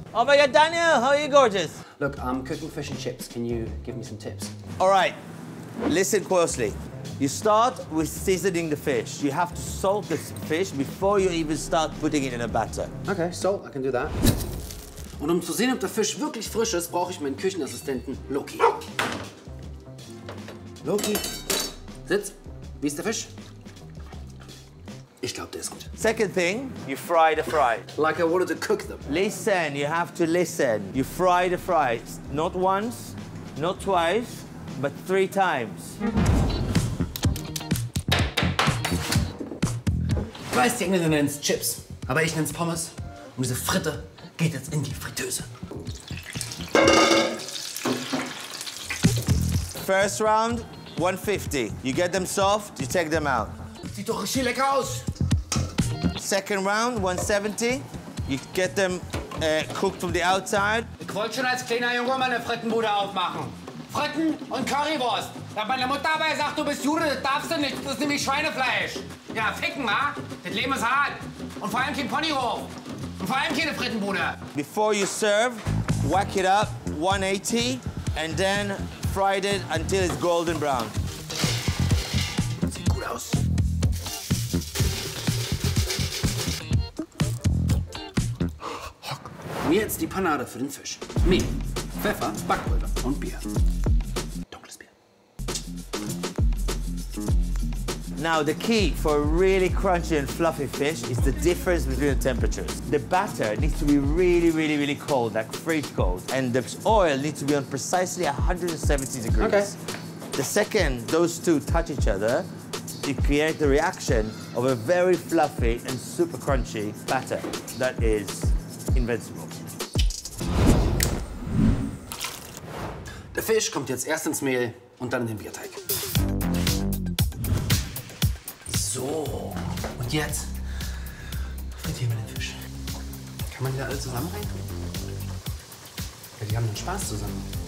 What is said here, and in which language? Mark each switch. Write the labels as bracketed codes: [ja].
[en] Oh my God, Daniel, how are you gorgeous? Look, I'm cooking fish and chips. Can you give me some tips? All right, listen closely. You start with seasoning the fish. You have to salt the fish before you even start putting it in a batter. Okay, so I can do that. [de] Und um zu sehen, ob der Fisch wirklich frisch ist, brauche ich meinen Küchenassistenten Loki. Loki, sitz. Wie ist der Fisch? Ich glaube, der ist gut. [en] Second thing, you fry the fries. Like I wanted to cook them. Listen, you have to listen. You fry the fries. Not once, not twice, but 3 times. [de] Ich weiß, die Engländer nennen es Chips, aber ich nenne es Pommes. Und diese Fritte geht jetzt in die Fritteuse. [en] First round, 150. You get them soft, you take them out. [de] Sieht doch richtig lecker aus. [en] Second round, 170. You get them cooked from the outside. [de] Ich wollte schon als kleiner Junge mal eine Frittenbude aufmachen. Fritten und Currywurst. Da meine Mutter aber sagt, du bist Jude, das darfst du nicht. Das ist nämlich Schweinefleisch. Ja, ficken, wa? Das Leben ist hart. Und vor allem kein Ponyhof. Und vor allem keine Frittenbude. [en] Before you serve, whack it up, 180, and then fry it until it's golden brown. [de] Sieht gut aus. Und jetzt die Panade für den Fisch. Mehl, Pfeffer, Backpulver und Bier. Dunkles Bier. [en] Now, the key for a really crunchy and fluffy fish is the difference between the temperatures. The batter needs to be really, really, really cold, like freeze cold. And the oil needs to be on precisely 170 degrees. Okay. The second those two touch each other, you create the reaction of a very fluffy and super crunchy batter that is invincible. [de] Der Fisch kommt jetzt erst ins Mehl und dann in den Bierteig. So, und jetzt frittieren wir den Fisch. Kann man die da alle zusammen reintun? Ja, die haben den Spaß zusammen.